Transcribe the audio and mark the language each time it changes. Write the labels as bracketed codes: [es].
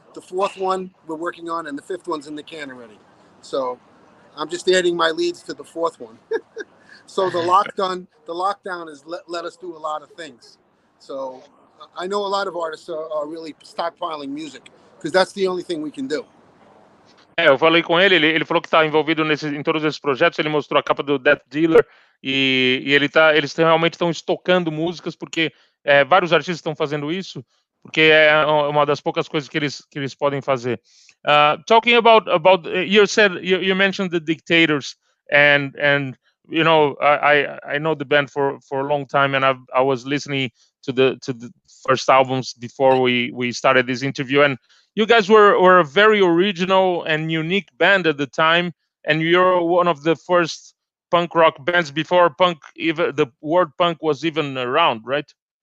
[en] The 4th one we're working on, and the 5th one's in the can already. So I'm just adding my leads to the 4th one. So the lockdown has let us do a lot of things. So I know a lot of artists are really stockpiling music because that's the only thing we can do. [pt] Eu falei com ele falou que está envolvido em todos esses projetos. Ele mostrou a capa do Death Dealer e eles realmente estão estocando músicas, porque vários artistas estão fazendo isso, porque é uma das poucas coisas que eles podem fazer. [en] Talking about you mentioned the Dictators, and you know, I know the band for a long time, and I was listening to the first albums before we started this interview, and you guys were a very original and unique band at the time, and you're one of the first punk rock bands before even the word punk was even around, right?